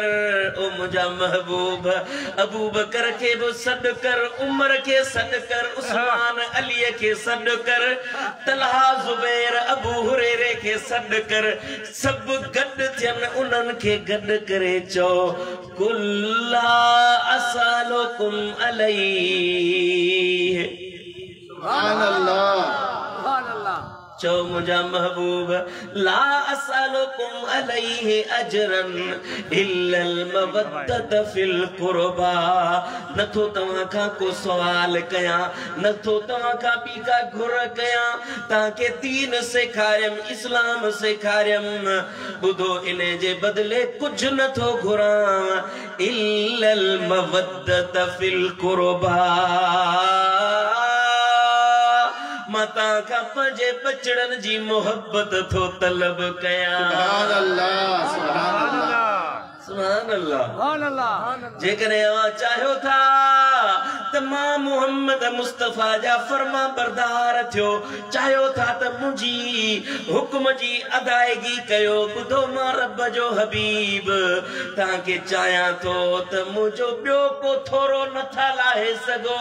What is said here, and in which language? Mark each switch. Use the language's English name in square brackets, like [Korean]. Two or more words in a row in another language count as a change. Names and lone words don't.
[Sindhi] ओ मुंहिंजा महबूब अबू बकर के बि सॾु कर, उमर के सॾु कर, उस्मान अलीअ के सॾु कर, तलहा ज़ुबैर अबू हुरैरे के सॾु कर। सभु गॾु थियनि, उन्हनि के गॾु करे चओ, [Arabic] قل لا أسألكم عليه. سبحان الله. سبحان الله. [Sindhi] चो मुझा महबूब [Arabic] لا أسألكم عليه أجرا إلا المودة في القربى. [Sindhi] नथो तव्हां खां को सवाल कया, नथो तव्हां खां ॿी का घुर कया, तव्हांखे दीन सेखारियम, इस्लाम सेखारियम। ॿुधो इन जे बदले कुझु नथो घुरां, [Arabic] إلا المودة في القربى. [Sindhi] माता का पंजे बचड़न जी मोहब्बत थो तलब कया। [Arabic] سبحان الله۔ سبحان الله. سبحان الله. سبحان الله. [Sindhi] जेकॾहिं अवां चाहियो था त मां मोहम्मद मुस्तफ़ा जा फर्मा बरदार थियो, चाहियो था त मुंहिंजी हुक्म जी अदायगी कयो, ॿुधो मां रब जो हबीब तव्हांखे चाहियां थो त मुंहिंजो ॿियो को थोरो नथा लाहे सघो।